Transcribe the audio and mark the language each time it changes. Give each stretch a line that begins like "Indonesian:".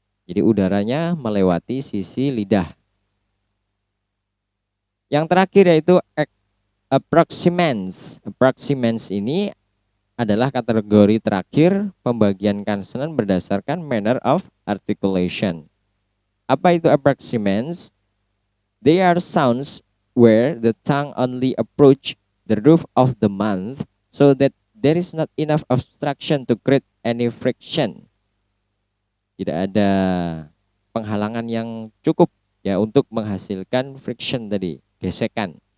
Indonesian: Jadi udaranya melewati sisi lidah. Yang terakhir yaitu approximants. Approximants ini adalah kategori terakhir pembagian konsonan berdasarkan manner of articulation. Apa itu approximants?
English: They are sounds where the tongue only approach the roof of the mouth so that there is not enough obstruction to create any friction.
Indonesian: Tidak ada penghalangan yang cukup ya untuk menghasilkan friction tadi, gesekan.